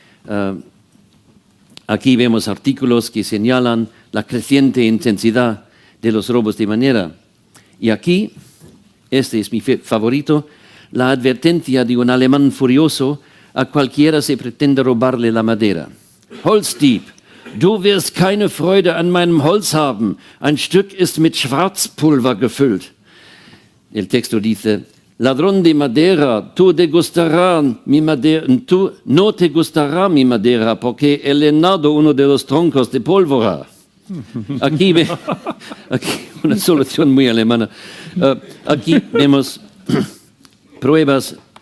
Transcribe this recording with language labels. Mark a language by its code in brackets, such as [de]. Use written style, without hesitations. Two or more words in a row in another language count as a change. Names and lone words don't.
[es] Aquí vemos artículos que señalan la creciente intensidad de los robos de madera. Y aquí, este es mi favorito, la advertencia de un alemán furioso a cualquiera se pretende robarle la madera. [de] Holzdieb, du wirst keine Freude an meinem Holz haben. Ein Stück ist mit Schwarzpulver gefüllt. [es] El texto dice, ladrón de madera, tú no te gustará mi madera porque he llenado uno de los troncos de pólvora. Aquí una solución muy alemana. Aquí vemos pruebas.